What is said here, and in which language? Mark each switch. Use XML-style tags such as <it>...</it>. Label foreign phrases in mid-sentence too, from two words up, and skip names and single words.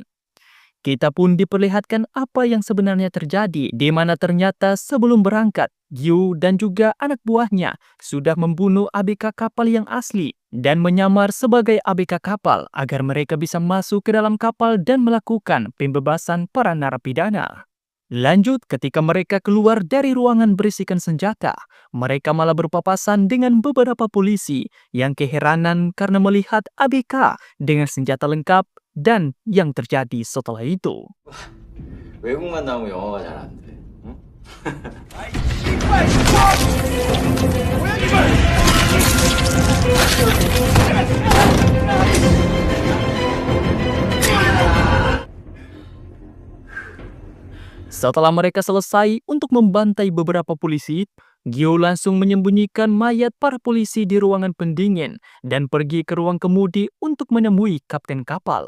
<id>Kita pun diperlihatkan apa yang sebenarnya terjadi, di mana ternyata sebelum berangkat, Gyu dan juga anak buahnya sudah membunuh ABK kapal yang asli dan menyamar sebagai ABK kapal agar mereka bisa masuk ke dalam kapal dan melakukan pembebasan para narapidana. Lanjut, ketika mereka keluar dari ruangan berisikan senjata, mereka malah berpapasan dengan beberapa polisi yang keheranan karena melihat ABK dengan senjata lengkap dan yang terjadi setelah itu.</id> <ko>외국만 나오면 영어가 잘 안 돼. 응?</ko> <id>Setelah mereka selesai untuk membantai beberapa polisi, Gyu langsung menyembunyikan mayat para polisi di ruangan pendingin dan pergi ke ruang kemudi untuk menemui kapten kapal.</id>